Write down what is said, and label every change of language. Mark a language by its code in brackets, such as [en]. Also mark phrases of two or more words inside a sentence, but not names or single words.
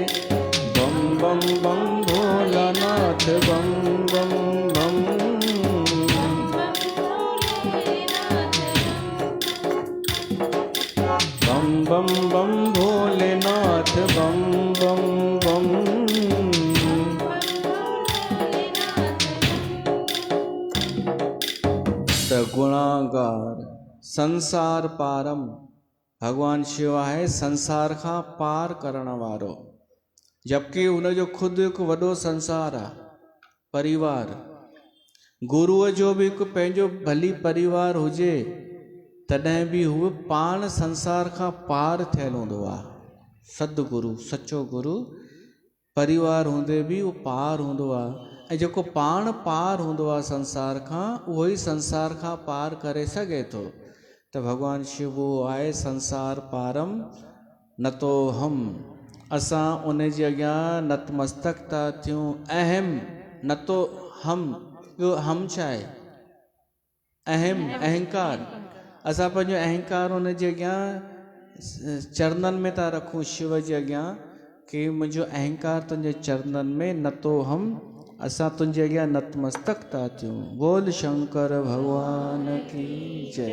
[hi] बम बम बम भोलानाथ बम बम बम, बम बम बम भोलेनाथ बम बम बम। [sa] गुणागार संसार पारम, [hi] भगवान शिव है संसार का [sd] पार करण वारो, जबकि उनजो खुद एक वॾो संसार आहे परिवार। गुरुअ जो भी हिकु पंहिंजो भली परिवार हुजे तॾहिं बि हू पाण संसार खां पार थियल हूंदो आहे। सदगुरु सचो गुरु परिवार हूंदे बि उहो पार हूंदो आहे, ऐं जेको पाण पार हूंदो आहे संसार खां, उहो ई संसार खां पार करे सघे थो। त भॻवानु शिव आहे [sa] संसार पारम, न तो हम, [sd] असां उन जे अॻियां नतमस्तक था थियूं। [sa] अहम न तो हम, [sd] ॿियो हम छा आहे? अहम अहंकार, असां पंहिंजो अहंकार उन जे अॻियां चरणनि में था रखूं, शिव जे अॻियां, कि मुंहिंजो अहंकार तुंहिंजे चरणनि में, [sa] न तो हम, [sd] असां तुंहिंजे अॻियां नतमस्तक था थियूं। [hi] बोल शंकर भगवान की जय।